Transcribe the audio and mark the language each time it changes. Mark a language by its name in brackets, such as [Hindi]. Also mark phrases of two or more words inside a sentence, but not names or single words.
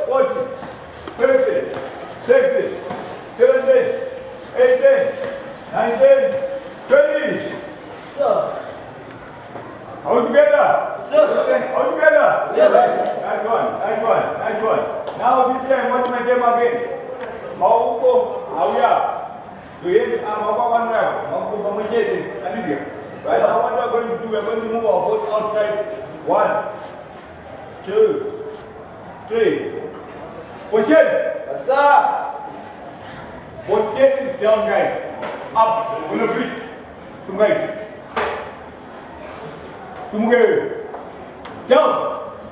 [English] 14, 15, 16, 17, 18, 19, 20. All together. All together. Nice one. Now this time, watch my game again. Mauko, Auya. Do you hear? Mauko one now. Mauko Bamajeti. Right now, what we are going to do, we are going to move our boat outside. 1, 2, 3. Push in. Yes, sir. Push in is down, guys. Up on the feet. Sumgai. Down.